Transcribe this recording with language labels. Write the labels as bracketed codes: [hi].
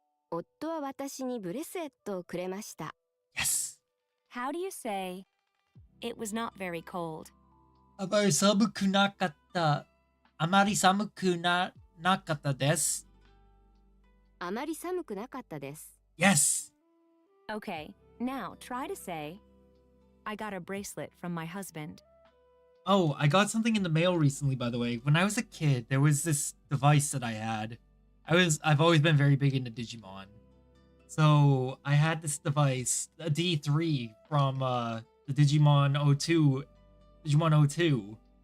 [ja] 夫は私にブレスレットをくれました。 [en] Yes! How do you say, it was not very cold? [ja] あまり寒くなかった。あまり寒くなかったです。あまり寒くなかったです。 [en] Yes! Okay, now try to say, I got a bracelet from my husband. Oh, I got something in the mail recently, by the way. When I was a kid, there was this device that I had. I've always been very big into Digimon. So I had this device, a D3 from the Digimon O2. Digimon O2.